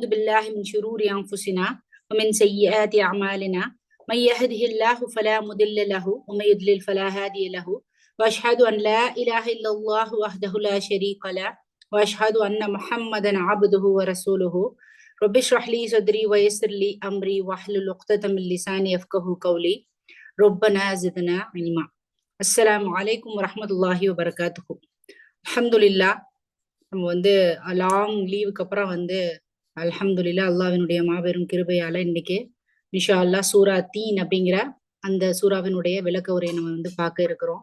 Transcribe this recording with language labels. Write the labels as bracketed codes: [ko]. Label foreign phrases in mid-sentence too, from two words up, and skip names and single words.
[ar] بالله من شرور أنفسنا ومن سيئات أعمالنا من يهده الله فلا مضل له ومن يضلل فلا هادي له وأشهد أن لا إله إلا الله وحده لا شريك له وأشهد أن محمدا عبده ورسوله رب اشرح لي صدري ويسر لي أمري واحلل عقدة من لساني يفقهوا قولي ربنا زدنا علما. السلام عليكم ورحمة الله وبركاته. الحمد لله. [ta] நம்ம [en] long leave [ta] அப்புறம் [ar] الحمد لله [ta] அல்லாஹ்வினுடைய மாபெரும் கிருபையால இன்னைக்கு [ar] إن شاء الله [ta] சூரா தீன் அப்படிங்கிற அந்த சூறாவினுடைய விளக்க உரையை நம்ம பார்க்க இருக்கிறோம்.